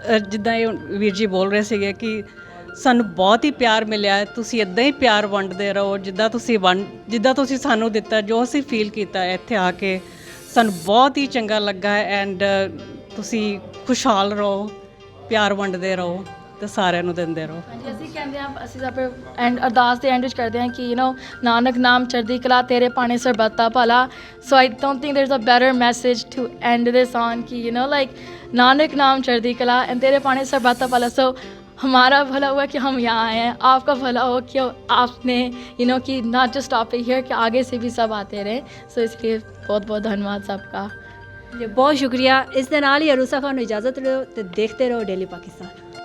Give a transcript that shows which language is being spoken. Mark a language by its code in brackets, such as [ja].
[pa] ਜਿੱਦਾਂ ਇਹ ਵੀਰ ਜੀ ਬੋਲ ਰਹੇ ਸੀਗੇ ਕਿ ਸਾਨੂੰ ਬਹੁਤ ਹੀ ਪਿਆਰ ਮਿਲਿਆ ਹੈ, ਤੁਸੀਂ ਇੱਦਾਂ ਹੀ ਪਿਆਰ ਵੰਡਦੇ ਰਹੋ ਜਿੱਦਾਂ ਤੁਸੀਂ ਸਾਨੂੰ ਦਿੱਤਾ, ਜੋ ਅਸੀਂ ਫੀਲ ਕੀਤਾ ਇੱਥੇ ਆ ਕੇ ਸਾਨੂੰ ਬਹੁਤ ਹੀ ਚੰਗਾ ਲੱਗਾ ਹੈ। ਐਂਡ ਤੁਸੀਂ ਖੁਸ਼ਹਾਲ ਰਹੋ, ਪਿਆਰ ਵੰਡਦੇ ਰਹੋ ਤੇ ਸਾਰਿਆਂ ਨੂੰ ਦਿੰਦੇ ਰਹੋ। ਹਾਂਜੀ, ਅਸੀਂ ਕਹਿੰਦੇ ਹਾਂ, ਅਸੀਂ ਆਪਣੇ ਐਂਡ ਅਰਦਾਸ ਦੇ ਐਂਡ ਵਿੱਚ ਕਰਦੇ ਹਾਂ ਕਿ ਨਾਨਕ ਨਾਮ ਚੜ੍ਹਦੀ ਕਲਾ, ਤੇਰੇ ਪਾਣੇ ਸਰਬੱਤਾ ਭਲਾ। [en] so I don't think there is a better message to end this on कि like [pa] नानक नाम चढ़ती कला एंड तेरे पाने सरबत्ता भला। [hi] सो हमारा भला हुआ कि हम यहाँ आए हैं, आपका भला हो कि आपने कि [en] not just stop here, [hi] कि आगे से भी सब आते रहे। सो इसलिए बहुत बहुत धन्यवाद सबका। [pa] ਬਹੁਤ ਸ਼ੁਕਰੀਆ। ਇਸ ਦੇ ਨਾਲ ਹੀ ਅਰੂਸਾ ਖਾਨ ਨੂੰ ਇਜਾਜ਼ਤ ਦਿਓ ਤੇ ਦੇਖਦੇ ਰਹੋ ਡੇਲੀ ਪਾਕਿਸਤਾਨ।